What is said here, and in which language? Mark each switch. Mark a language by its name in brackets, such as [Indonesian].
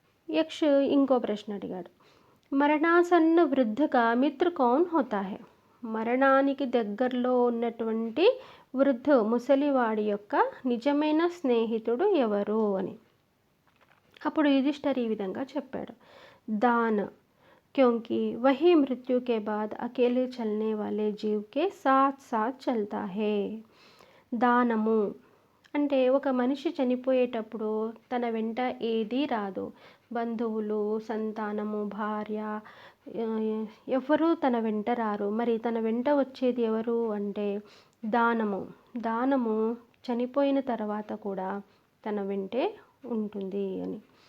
[Telugu] యక్ష్ ఇంకో ప్రశ్న అడిగాడు. [Hindi] మరణాసన్న వృద్ధగా మిత్ర కౌన్ హోతా హై? [Telugu] మరణానికి దగ్గరలో ఉన్నటువంటి ముసలివాడి యొక్క నిజమైన స్నేహితుడు ఎవరు అని. అప్పుడు యుధిష్ఠిర్ ఈ విధంగా చెప్పాడు. [Hindi] దాన్, क्योंकि वही मृत्यु के बाद अकेले चलने वाले जीव के साथ साथ चलता है. [Telugu] దానము అంటే ఒక మనిషి చనిపోయేటప్పుడు తన వెంట ఏదీ రాదు. బంధువులు, సంతానము, భార్య ఎవరు తన వెంట రారు. మరి తన వెంట వచ్చేది ఎవరు అంటే దానము. దానము చనిపోయిన తర్వాత కూడా తన వెంటే ఉంటుంది అని.